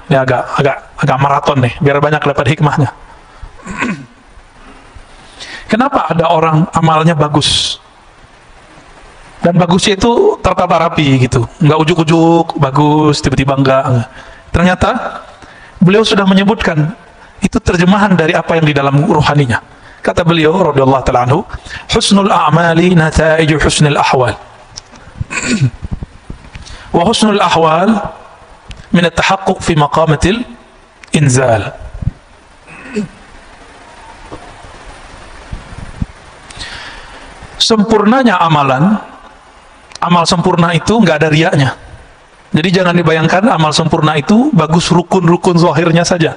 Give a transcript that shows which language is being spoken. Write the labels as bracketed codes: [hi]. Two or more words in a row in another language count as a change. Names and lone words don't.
[id] Ini agak maraton nih, biar banyak dapat hikmahnya. Kenapa ada orang amalnya bagus? Dan bagusnya itu tertata rapi gitu, nggak ujuk-ujuk bagus tiba-tiba enggak. Ternyata beliau sudah menyebutkan itu terjemahan dari apa yang di dalam ruhaninya. Kata beliau [ar] رضي الله تعالى عنه, حسن الأعمال نتائج حسن الأحوال وحسن الأحوال من التحقق في مقامات الإنزال. [id] Sempurnanya amalan, amal sempurna itu nggak ada riaknya. Jadi jangan dibayangkan amal sempurna itu bagus rukun-rukun zahirnya saja.